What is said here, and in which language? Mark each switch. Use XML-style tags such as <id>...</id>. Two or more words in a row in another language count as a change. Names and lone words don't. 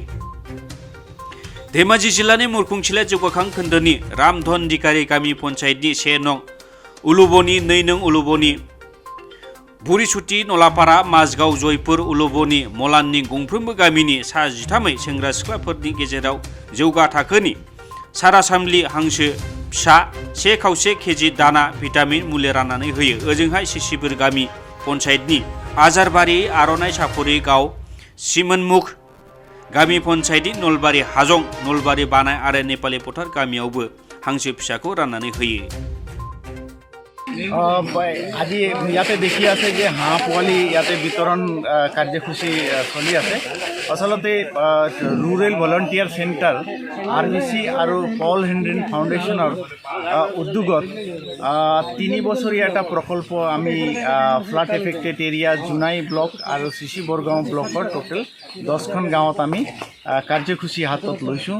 <brx>धेमाजि जिल्लानि मुरखुंसेलेट जौगाखां खोन्दोनि रामधनदिकारि गामि पन्चायतनि 1 नं उलुबनि 2 नं उलुबनि बुरिसुथि नलापारा माजगाव जयपुर उलुबनि मलाननि गंफ्रोमबो गामिनि सा 13 सेंग्रा सिख्लाफोरनि गेजेराव जौगा थाखोनि सारासामलि हांसो फिसा 1/4 केजि दाना भिटामिन मुलि राननानै होयो। ओजोंहाय सिसिबुर गामि पन्चायतनि आजारबारि आर'नाइ सापरि गाव सिमोनमुख गामि पन्चायतनि नलबारि हाजं नलबारि बानाय आरो नेपाली फोथार गामियावबो हांसो फिसाखौ राननानै होयो।</brx> <as>আজি ইয়াতে দেখি আছে যে হাঁহ পোৱালি ইয়াতে বিতৰণ কাৰ্যসূচী চলি আছে। আচলতে ৰুৰেল ভলণ্টিয়াৰ চেণ্টাৰ RBC আৰু পল হেনৰিন ফাউণ্ডেশ্যনৰ উদ্যোগত 3 বছৰীয়া এটা প্ৰকল্প আমি</as> <en>flood affected area</en> <as>জোনাই ব্লক আৰু চিচিবৰগাঁও ব্লকৰ টোটেল 10খন গাঁৱত আমি কাৰ্যসূচী হাতত লৈছোঁ।</as>